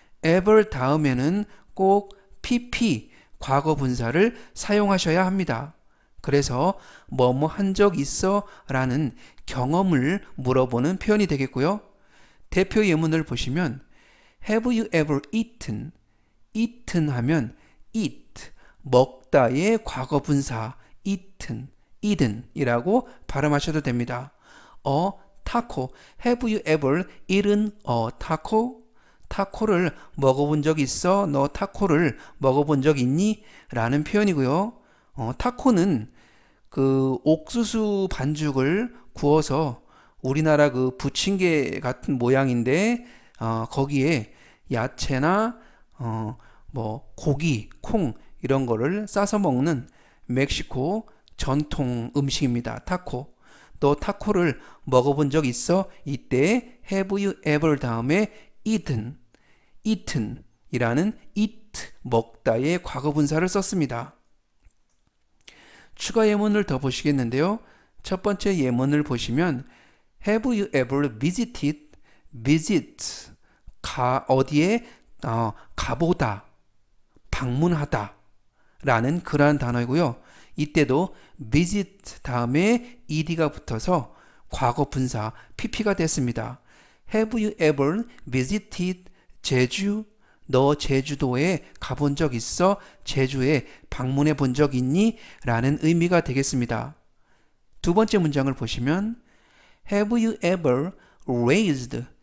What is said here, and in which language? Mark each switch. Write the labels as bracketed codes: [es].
[ko] ever 다음에는 꼭 pp 과거 분사를 사용하셔야 합니다. 그래서 뭐뭐 한 적 있어? 라는 경험을 물어보는 표현이 되겠고요. 대표 예문을 보시면 [en] Have you ever eaten? [ko] eaten 하면 eat, 먹다의 과거 분사 eaten 이라고 발음하셔도 됩니다. [en] taco, have you ever eaten a taco? [ko] 타코를 먹어본 적 있어? 너 타코를 먹어본 적 있니? 라는 표현이고요. 타코는 그 옥수수 반죽을 구워서 우리나라 그 부침개 같은 모양인데 거기에 야채나 뭐 고기, 콩 이런 거를 싸서 먹는 멕시코 전통 음식입니다. 타코. 너 타코를 먹어본 적 있어? 이때 have you ever 다음에 eaten 이라는 eat 먹다의 과거 분사를 썼습니다. 추가 예문을 더 보시겠는데요. 첫 번째 예문을 보시면 [en] Have you ever visited? [ko] visit 어디에 가보다, 방문하다 라는 그러한 단어이고요. 이때도 visit 다음에 ed가 붙어서 과거 분사 pp가 됐습니다. [en] Have you ever visited 제주? [ko] 너 제주도에 가본 적 있어? 제주에 방문해 본 적 있니? 라는 의미가 되겠습니다. 두 번째 문장을 보시면 [en] Have you ever raised?